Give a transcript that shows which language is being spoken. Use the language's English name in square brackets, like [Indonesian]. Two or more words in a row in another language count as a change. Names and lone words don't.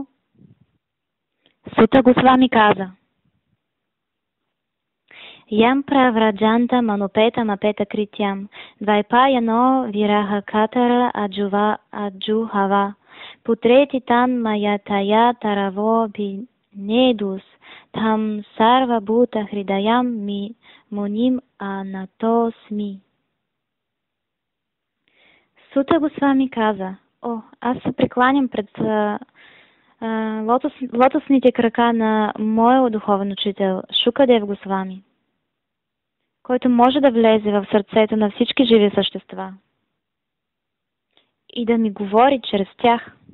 [Sanskrit] Сута Госвами каза: यं प्रव्रजन्तम् अनुपेतम् अपेत कृत्यं द्वैपायनो विरह कातर आजुहाव पुत्रेति तन्मयतया तरवो ऽभिनेदुस् तं सर्व भूत हृदयं मुनिम् आनतो ऽस्मि. [Bulgarian] Сута Госвами каза: аз се прекланям пред лотосните крака на моя духовен учител Шукадев Госвами, който може да влезе в сърцето на всички живи същества и да ми говори чрез тях.